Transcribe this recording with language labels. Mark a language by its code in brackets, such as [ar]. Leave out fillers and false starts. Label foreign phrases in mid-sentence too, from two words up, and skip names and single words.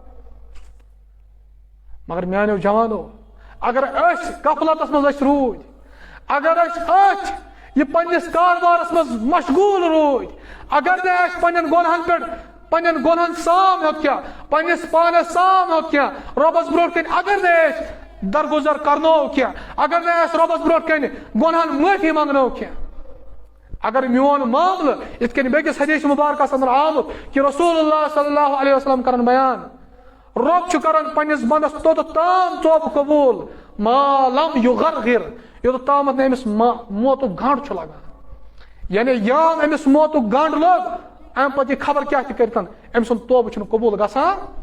[ks] مگر میٛانیو جوانو اگر أسۍ غفلتس منٛز أسۍ روٗدۍ اگر أسۍ یہِ پننِس کاربارس منٛز مشغوٗل روٗدۍ اگر نہٕ اَسہِ پننٮ۪ن گۄنہن سام ہیوٚت کینٛہہ پننِس پانس سام ہیوٚت کینٛہہ رۄبس برونٛٹھ کَنۍ اگر نہٕ أسۍ درگُزر کرنو کینٛہہ اگر نہٕ أسۍ رۄبس برونٛٹھ کَنۍ گۄنہن معٲفی منٛگنو کینٛہہ اگر میون معاملہٕ یِتھ کٔنۍ بیٚکِس حدیث مُبارکس انٛدر آمُت کہِ [ar] رسول اللہ صلی اللہ علیہ وسلم [ks] کرن بیان رۄب چھُ کران پننِس بنٛدس توٚتتھ تام توبہٕ قبوٗل [ar] ما لم یُغرغر [ks] یوٚتتھ تامتھ نہٕ أمِس موتُک گنٛڈ چھُ لگان یعنی یان أمِس موتُک گنٛڈ لوٚگ امہِ پتہٕ یہِ خبر کیٛاہ تہِ کٔرتن أمۍ سُنٛد توبہٕ چھُنہٕ قبوٗل گژھان